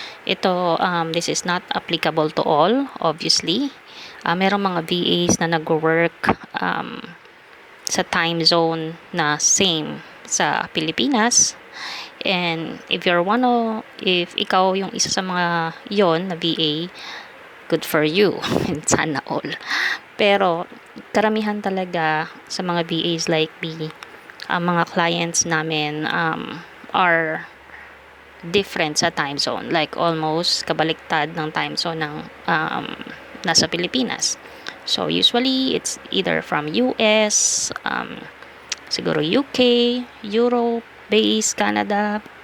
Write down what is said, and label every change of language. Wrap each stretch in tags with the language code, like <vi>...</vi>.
<tl>Ito,</tl> <en>this is not applicable to all, obviously.</en> <tl>Merong mga VAs na nag-work sa time zone na same sa Pilipinas.</tl> <en>And if</en> <tl>ikaw yung isa sa mga yon na VA,</tl> <en>good for you.</en> <tl>Sana all. Pero karamihan talaga sa mga VAs like me, mga clients namin are different sa time zone. Like almost kabaliktad ng time zone ng nasa Pilipinas.</tl> <en>So usually it's either from US, siguro UK, Europe, base, Canada.</en>